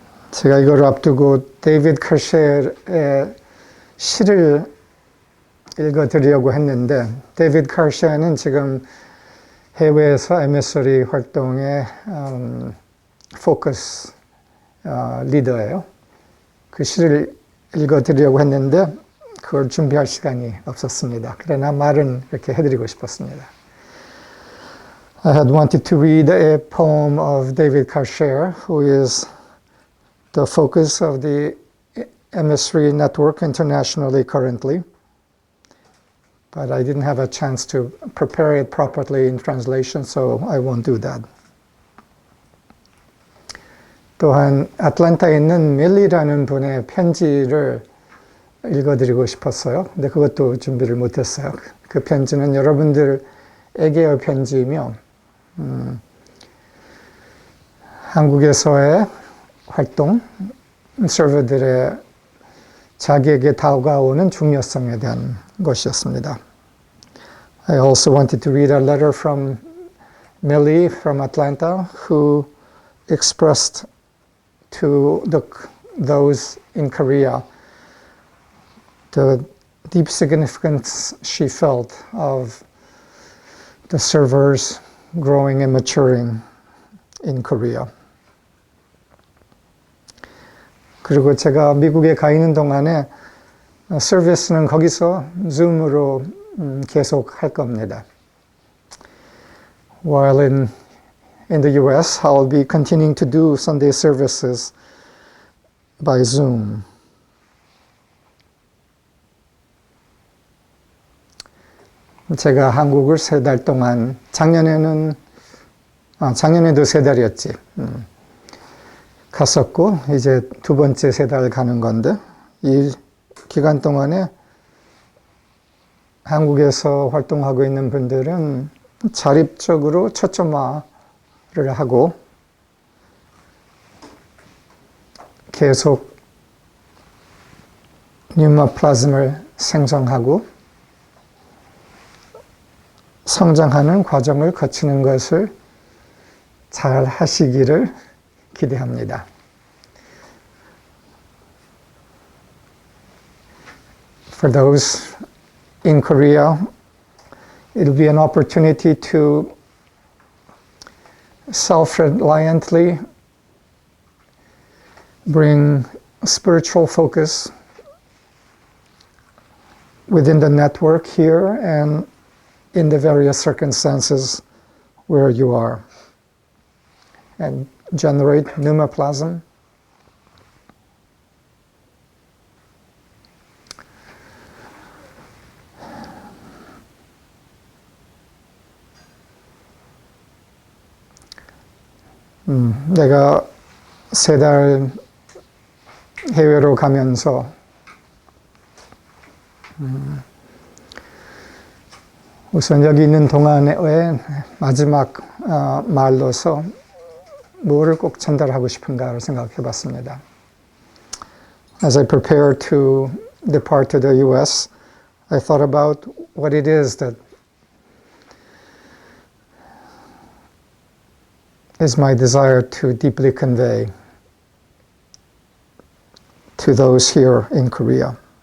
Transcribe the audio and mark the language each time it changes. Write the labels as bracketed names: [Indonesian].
[Korean] 제가 이걸 앞두고 데이비드 칼셰어의 시를 읽어드리려고 했는데, 데이비드 칼셰어는 지금 해외에서 MS리 활동의 포커스 리더예요. 그 시를 읽어드리려고 했는데 그걸 준비할 시간이 없었습니다. 그러나 말은 이렇게 해드리고 싶었습니다. [English] I had wanted to read a poem of David Kalsher, who is the focus of the MSri network internationally currently, but I didn't have a chance to prepare it properly in translation, so I won't do that. [Korean] 또한 애틀랜타에 있는 밀리라는 분의 편지를 읽어드리고 싶었어요. 근데 그것도 준비를 못했어요. 그 편지는 여러분들에게의 편지이며 한국에서의 활동, 서버들의 자기에게 다가오는 중요성에 대한 것이었습니다. [English] I also wanted to read a letter from Millie from Atlanta, who expressed to those in Korea the deep significance she felt of the servers growing and maturing in Korea. [Korean] 그리고 제가 미국에 가 있는 동안에 서비스는 거기서 줌으로 계속 할 겁니다. [English] While in the US, I'll be continuing to do Sunday services by Zoom. [Korean] 제가 한국을 3달 동안, 작년에도 3달이었지. 갔었고, 이제 2번째 3달 가는 건데, 이 기간 동안에 한국에서 활동하고 있는 분들은 자립적으로 초점화를 하고 계속 뉴마플라즘을 생성하고 성장하는 과정을 거치는 것을 잘 하시기를 기대합니다. [English] For those in Korea, it'll be an opportunity to self-reliantly bring spiritual focus within the network here and in the various circumstances where you are, and generate pneumoplasm. [Korean] 내가 3달 해외로 가면서 우선 여기 있는 동안의 마지막 말로서 뭐를 꼭 전달하고 싶은가를 생각해 봤습니다. [English] As I prepare to depart to the US, I thought about what it is that is my desire to deeply convey to those here in Korea.